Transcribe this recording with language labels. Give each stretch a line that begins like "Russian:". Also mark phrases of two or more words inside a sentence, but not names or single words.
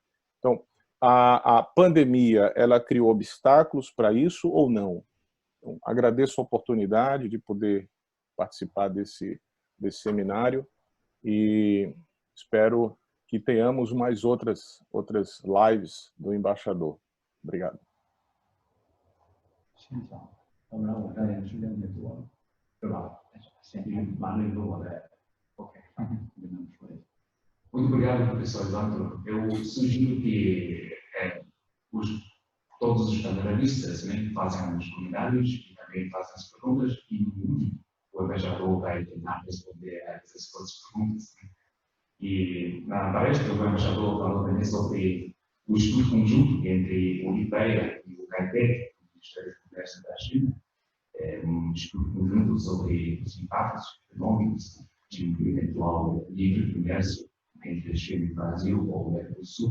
Portuguese: Então, a pandemia, ela criou obstáculos para isso ou não? Então, agradeço a oportunidade de poder participar desse seminário e espero que tenhamos mais outras lives do embaixador. Obrigado.
Chinese: 欣赏，要不然我这也时间太多了，对吧？先完了以后我再 OK 跟他们说一下。
Portuguese: Muito obrigado, professor Evandro. Eu sugiro que todos os panelistas, né, que fazem os comentários e também fazem as perguntas, e o embaixador vai tentar responder a essas perguntas. Né? E na palestra, o embaixador falou também sobre o estudo conjunto entre o IPEA e o CAITEC, o Ministério do Comércio da China, um estudo conjunto sobre os impactos econômicos de um eventual livre comércio entre a China e o Brasil ou o Mercosul.